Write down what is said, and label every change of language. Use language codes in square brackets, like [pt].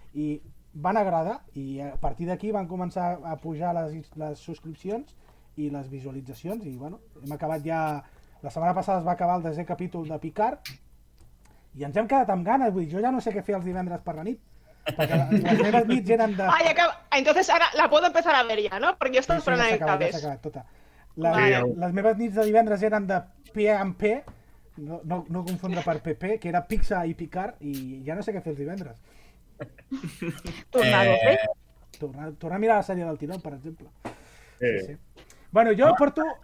[ca] I van agradar i a partir d'aquí van començar a pujar les subscripcions i les visualitzacions i bueno, hem acabat ja... La setmana passada es va acabar el 10è capítol de Picard i ens hem quedat amb ganes, vull dir, jo ja no sé què fer els divendres per la nit, perquè les meves nits eren de... [es] Ay, entonces ahora la puedo empezar a ver ya, ¿no? Porque yo estoy esperando [ca] ja que s'ha acabes. acabat tota. Vale. Les meves nits de divendres eren de P amb P, no confondre per PP, que era Pixar i Picard, i ja no sé què fer els divendres. Tornar-ho a fer. Tornar a mirar la sèrie del tirón, per exemple. Sí. Bueno, jo porto...